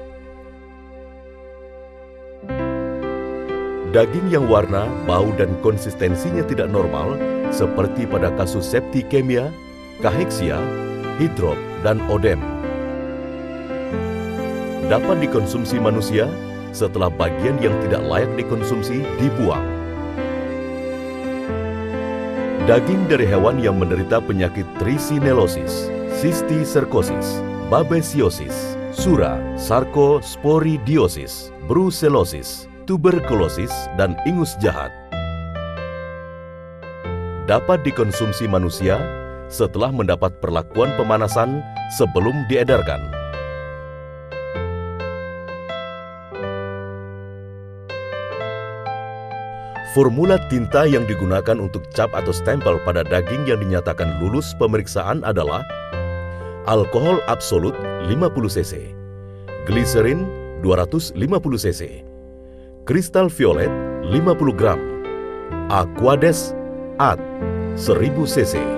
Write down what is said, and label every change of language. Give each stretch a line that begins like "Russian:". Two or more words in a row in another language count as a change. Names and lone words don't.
Indonesian: Daging yang warna, bau, dan konsistensinya tidak normal, seperti pada kasus septikemia, kaheksia, hidrop, dan odem, dapat dikonsumsi manusia setelah bagian yang tidak layak dikonsumsi dibuang. Daging dari hewan yang menderita penyakit trichinellosis, sistiserkosis, babesiosis, sura, sarkosporidiosis, brucellosis, tuberkulosis, dan ingus jahat dapat dikonsumsi manusia setelah mendapat perlakuan pemanasan sebelum diedarkan. Formula tinta yang digunakan untuk cap atau stempel pada daging yang dinyatakan lulus pemeriksaan adalah alkohol absolut 50 cc, gliserin 250 cc, kristal violet 50 gram, aquades AD 1000 cc.